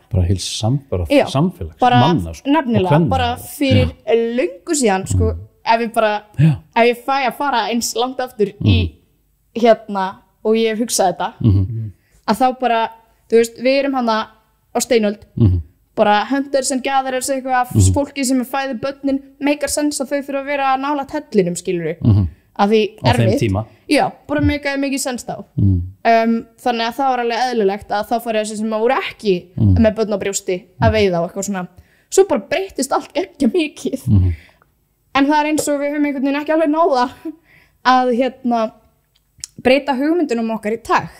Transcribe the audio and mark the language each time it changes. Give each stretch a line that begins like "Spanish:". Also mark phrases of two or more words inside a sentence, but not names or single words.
Icelandic: Bara heils samfélags, manna sko. Nefnilega, bara fyrir löngu síðan, sko, ef ég fæ að fara eins langt aftur í hérna og ég hef hugsað þetta, að þá bara, þú veist, við erum hana á steinöld, bara
English: hunters and gatherers
Icelandic: eitthvað af fólki sem fæði börnin, meikar sens að þau fyrir að vera nálægt hellinum, skilur við, að því erfitt. Já, bara meikaði mikið sens þá. Þannig að það var alveg eðlilegt að þá fari þessi sem voru ekki með börn á brjósti að veiða og eitthvað svona. Svo bara breyttist allt ekki mikið. En það eins og við höfum einhvern veginn ekki alveg náða að hérna breyta hugmyndunum okkar í takt.